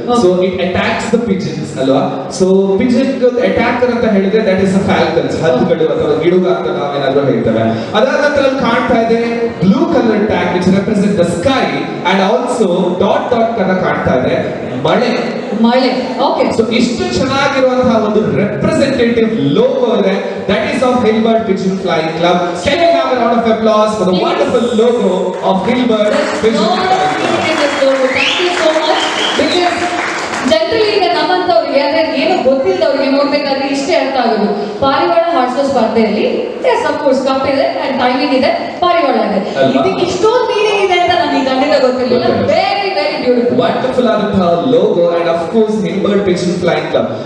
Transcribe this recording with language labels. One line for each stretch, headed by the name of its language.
English: so it attacks the pigeons
Kannada: ಅಲ್ವಾ?
English: so pigeon attacker
Kannada: ಅಂತ ಹೇಳಿದ್ರೆ
English: that is falcons,
Kannada: ಹದ್ದುಗಳು ಅಥವಾ ಗಿಡುಗ ಅಂತ ನಾವೇನಾದ್ರೂ ಹೇಳ್ತೇವೆ. ಅದಾದ ನಂತರ ಅಲ್ಲಿ ಕಾಣ್ತಾ ಇದೆ
English: blue colour tag which represent the sky, and also dot dot
Kannada: ತರ ಕಾಣ್ತಾ ಇದೆ ಮಳೆ.
English: Okay.
Kannada: ಸೊ ಇಷ್ಟು ಚೆನ್ನಾಗಿರುವಂತಹ ಒಂದು ರೆಪ್ರೆಸೆಂಟೇಟಿವ್ ಲೋಗೋ ಇದೆ,
English: that is of
Kannada: ಹಿಲ್ಬರ್ಟ್ Pigeon flying club.
English: Can we have a round of applause for the wonderful logo of Hilbert Pigeon Flying Club? Thank you so much. Because
Kannada: generally ಈಗ ನಮ್ಮಂತವ್ರಿಗೆ ಅಂದ್ರೆ ಏನು ಗೊತ್ತಿಲ್ಲದವ್ರಿಗೆ ನೋಡ್ಬೇಕಾದ್ರೆ ಇಷ್ಟೇ ಅರ್ಥ ಆಗೋದು. ಪಾರಿವಾಳ ಹಾಡಿಸೋ ಸ್ಪರ್ಧೆಯಲ್ಲಿ
English: yes of course
Kannada: ಕಪ್ ಇದೆ ಅಂಡ್ ಟೈಮಿಂಗ್ ಇದೆ, ಪಾರಿವಾಳ ಇದೆ. ಇದಕ್ಕೆ ಇಷ್ಟೊಂದು ಮೀನಿಂಗ್ ಇದೆ ಅಂತ ನನಗೆ ಖಂಡಿತ ಗೊತ್ತಿರಲಿಲ್ಲ.
English: very very beautiful,
Kannada: ವಂಡರ್ಫುಲ್ ಆದಂತಹ logo
English: and of course
Kannada: ಹಿಲ್ಬರ್ಟ್ Pigeon flying club.